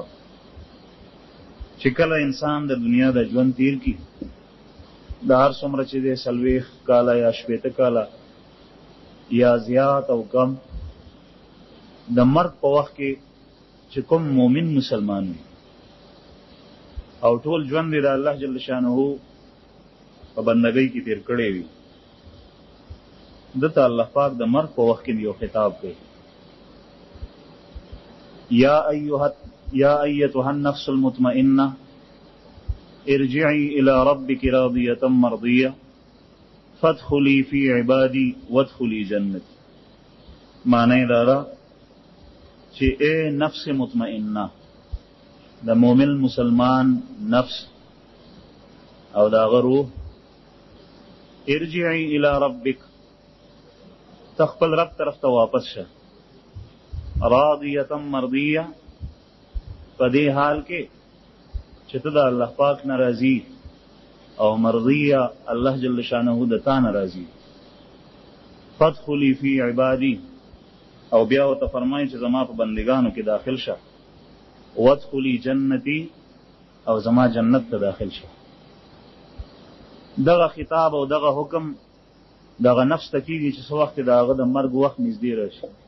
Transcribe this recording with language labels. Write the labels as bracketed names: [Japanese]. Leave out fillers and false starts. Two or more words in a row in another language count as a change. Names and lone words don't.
[Pashto] چې کله انسان د دنیا د ژوند تیر کی د هر څومره چې د 40 کاله یا 80 کاله یا زیات او کم د مرګ په وخت کې چې کوم مؤمن مسلمان وي او ټول ژوند د [Arabic] الله جل شانه [Pashto] په بندګۍ کې تیر کړی وي دته الله پاک د مرګ په وخت کې یو خطاب کوي. [Arabic] یا ایتها النفس المطمئنه ارجعي الى ربك راضيه مرضيه فادخلي في عبادي وادخلي جنتي. [Pashto] معنی دا ده چې اے [Arabic] نفس مطمئنه [Pashto] د مؤمن مسلمان نفس او دا غرو [Arabic] ارجعي الى ربك [Pashto] تخپل رب طرف ته واپس شه [Arabic] راضیه مرضیه [Pashto] په دې حال کې چې ته د الله پاک ناراضي او مرضیه [Arabic] الله جل شانه [Pashto] د تا ناراضي. [Arabic] فادخلي في عبادي [Pashto] او بیا ورته فرمایي چې زما په بندگانو کې داخل شه [Arabic] وادخلي جنتي [Pashto] او زما جنت ته داخل شه. دغه خطاب او دغه حکم دغه نفس ته کېږي چې څه وخت دغه د مرګ وخت نږدې راشي.